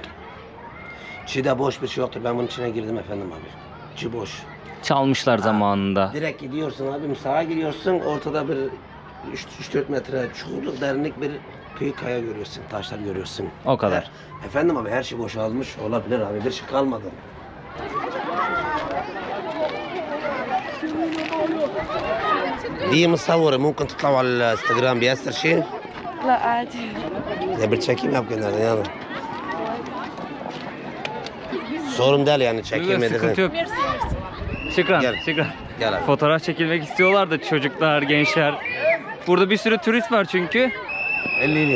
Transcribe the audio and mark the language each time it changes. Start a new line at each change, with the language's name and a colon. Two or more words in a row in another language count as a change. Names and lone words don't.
Turkish: Çiğde boş bir şey yoktur. Ben bunun içine girdim efendim abi. Çi boş. Çalmışlar zamanında. Direkt gidiyorsun abim, sağa gidiyorsun. Ortada bir 3-4 metre çukurluk, derinlik bir büyük kaya görüyorsun. Taşlar görüyorsun. O kadar. Efendim abi her şey boşalmış olabilir abi. Bir şey kalmadı.
Arabic: دي مصورة ممكن تطلعوا على الانستغرام بياسر شيء؟ لا عادي.
Turkish: Ya bir çekim yap gönder yani. Sorun değil yani çekilmedi. Sıkıntı yok. Şükran, Gel. şükran. Gel abi. Fotoğraf çekilmek istiyorlar da çocuklar, gençler. Burada bir sürü turist var çünkü. 50.